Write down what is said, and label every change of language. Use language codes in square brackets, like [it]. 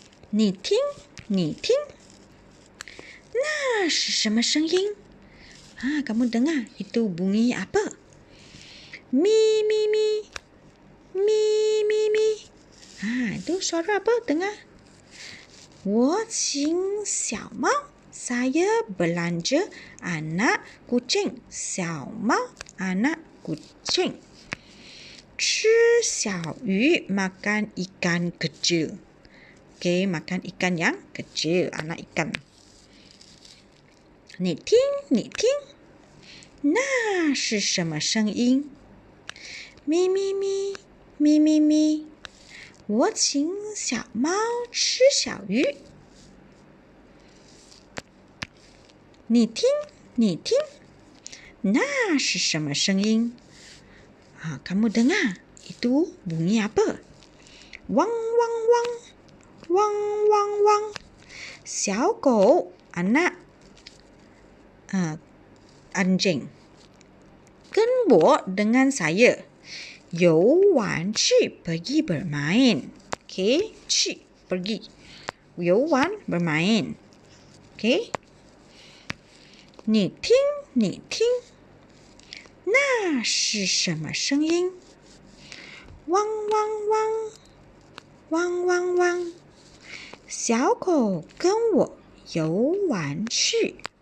[zh] 你听，你听，那是什么声音？ [ms] kamu dengar itu bunyi apa？咪咪咪。咪咪咪itu suara apa dengar？ [zh] 我请小猫 [ms] saya belanja anak kucing [zh] 小猫 [ms] anak kucing [zh] 吃小鱼 [ms] makan ikan kecil OK makan ikan yang kecil anak ikan [zh] 你听你听那是什么声音？咪咪咪咪咪咪，我请小猫吃小鱼。你听，你听，那是什么声音？ [ms] kamu dengar itu bunyi apa？ [zh] 汪汪汪，汪汪汪，小狗 [ms] anak anjing [zh] 跟我 [ms] dengan saya [zh] 游玩去 [ms] pergi bermain. Okay, 去 pergi 游玩 bermain. Okay. [zh] 你听，你听，那是什么声音？汪汪汪，汪汪汪，小狗跟我游玩去。